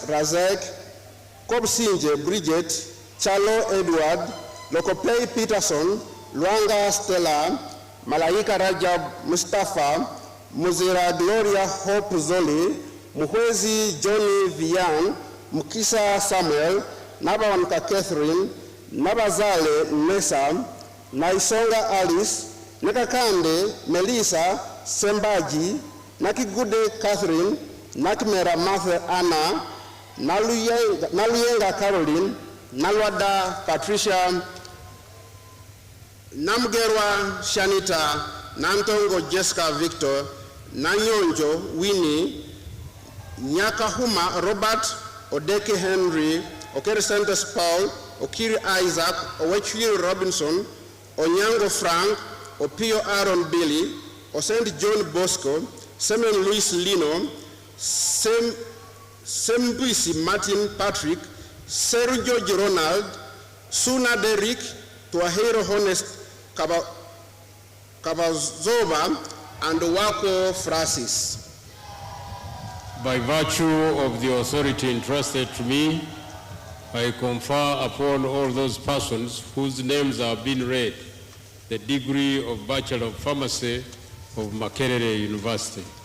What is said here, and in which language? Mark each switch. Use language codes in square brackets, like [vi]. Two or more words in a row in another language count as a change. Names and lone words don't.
[en] Razek, Kobsinje Bridget, Chalo Edward, Lokopei Peterson, Luanga Stella, Malaika Rajab Mustafa, Muzira Gloria Hope Zoli, Muhwezi Johnny Vian, Mukisa Samuel, Nabawanka Catherine, Nabazale Mesa, Naisonga Alice, Nakakande Melissa Sembaji, Nakigude Catherine, Nakmera Martha Anna, Naluyenga Caroline, Nalwada Patricia, Namgerwa Shanita, Nantongo Jessica Victor, Nanyonjo Winnie, Nyakahuma Robert, Odeke Henry, Okere Santos Paul, Okiri Isaac, Owechiri Robinson, Onyango Frank, Opio Aaron Billy, Osent John Bosco, Semen Luis Lino, Sembuisi Martin Patrick, Sergio Ronald, Suna Derrick, Tuahiro Honest Kabazova, and Wako Francis. By virtue of the authority entrusted to me, I confer upon all those persons whose names have been read the degree of Bachelor of Pharmacy of Makerere University.